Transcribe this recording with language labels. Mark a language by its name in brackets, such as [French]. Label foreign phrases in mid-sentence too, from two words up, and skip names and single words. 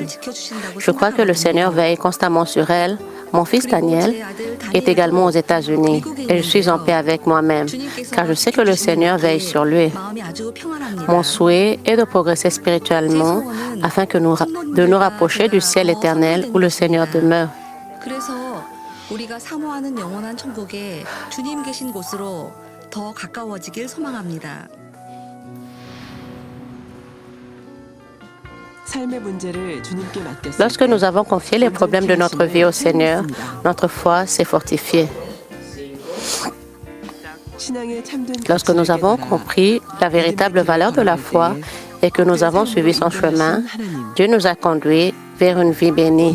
[French] Je crois que le Seigneur veille constamment sur elle. Mon fils Daniel est également aux États-Unis et je suis en paix avec moi-même, car je sais que le Seigneur veille sur lui. Mon souhait est de progresser spirituellement afin de nous rapprocher du ciel éternel où le Seigneur demeure. [Korean] 우리가 사모하는 영원한 천국에 주님 계신 곳으로 더 가까워지길 소망합니다. [French] Lorsque nous avons confié les problèmes de notre vie au Seigneur, notre foi s'est fortifiée. Lorsque nous avons compris la véritable valeur de la foi et que nous avons suivi son chemin, Dieu nous a conduits vers une vie bénie.